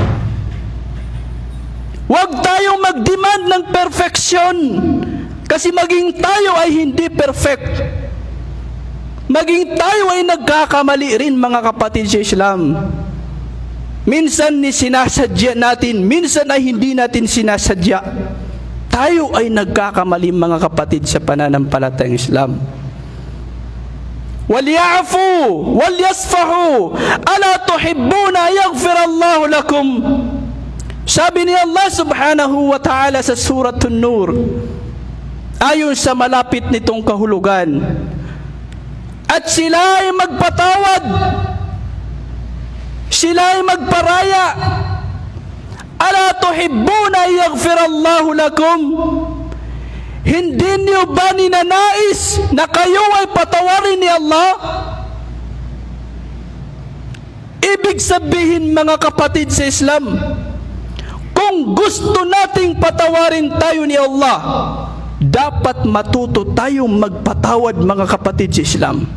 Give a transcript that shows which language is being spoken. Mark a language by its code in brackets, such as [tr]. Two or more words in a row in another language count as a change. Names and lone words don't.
[tl] Huwag tayong mag-demand ng perfection, kasi maging tayo ay hindi perfect. Maging tayo ay nagkakamali rin, mga kapatid sa Islam. Minsan ni sinasadya natin, minsan ay hindi natin sinasadya. Tayo ay nagkakamali, mga kapatid, sa pananampalatayang Islam. [ar] وَلْيَعْفُوا وَلْيَصْفَحُوا أَلَا تُحِبُّونَ يَغْفِرَ اللَّهُ لَكُمْ. [tl] Sabi ni Allah [ar] سبحانه وتعالى [tl] sa Suratun Nur, ayon sa malapit nitong kahulugan, at sila ay magpatawad, sila ay magparaya. [ar] ألا تحبون يغفر الله لكم. [tl] Hindi niyo ba ninanais na kayo ay patawarin ni Allah? Ibig sabihin, mga kapatid sa Islam, kung gusto nating patawarin tayo ni Allah, dapat matuto tayong magpatawad, mga kapatid sa Islam.